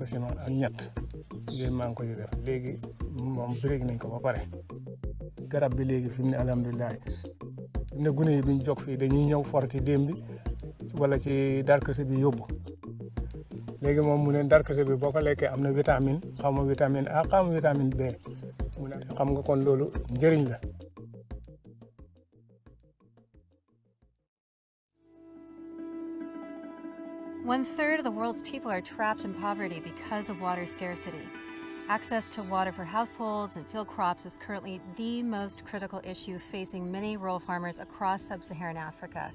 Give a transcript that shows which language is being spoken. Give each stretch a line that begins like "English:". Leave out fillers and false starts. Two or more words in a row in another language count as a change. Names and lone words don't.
Wolof: ciment ak ñett yooyu maa ngi ko def léegi moom break nañ ko ba pare garab bi léegi fi mu ne alhamdulilah ne gune yi biñ jóg fii dañuy ñëw forti démb bi wala ci darkase bi yóbbu léegi moom mu ne darkase bi boo ko lekkee am na vitamine xaw ma vitamine A xaw ma vitamine B mu ne xam nga kon loolu njëriñ la.
English: One-third of the world's people are trapped in poverty because of water scarcity. Access to water for households and field crops is currently the most critical issue facing many rural farmers across sub-Saharan Africa.